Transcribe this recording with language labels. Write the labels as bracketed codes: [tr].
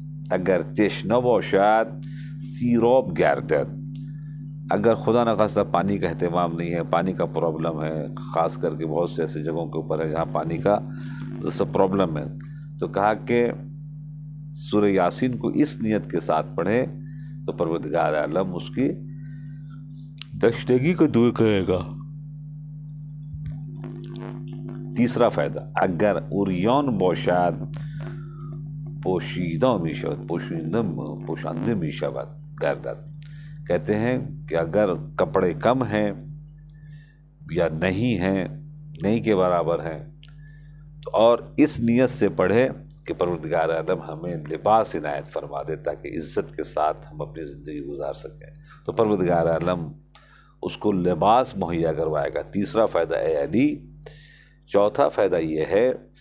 [fa] اگر تشنه باشد سیراب گردد، [ur] اگر خدا نخواستہ پانی کا اہتمام نہیں ہے، پانی کا پرابلم ہے، خاص کر کے بہت سے ایسے جگہوں کے اوپر ہے جہاں پانی کا سب پرابلم ہے، تو کہا کہ سورہ یاسین کو اس نیت کے ساتھ پڑھے تو پروردگار عالم اس کی تشنگی کو دور کرے گا. تیسرا فائدہ، [fa] اگر عریان باشد پوشیدہ می شود، پوشانده می شود گردد. [ur] کہتے ہیں کہ اگر کپڑے کم ہیں یا نہیں ہیں، نہیں کے برابر ہیں، تو اور اس نیت سے پڑھے کہ پروردگار عالم ہمیں لباس عنایت فرما دے تاکہ عزت کے ساتھ ہم اپنی زندگی گزار سکیں، تو پروردگار عالم اس کو لباس مہیا کروائے گا. تیسرا فائدہ اے علی. چوتھا فائدہ یہ ہے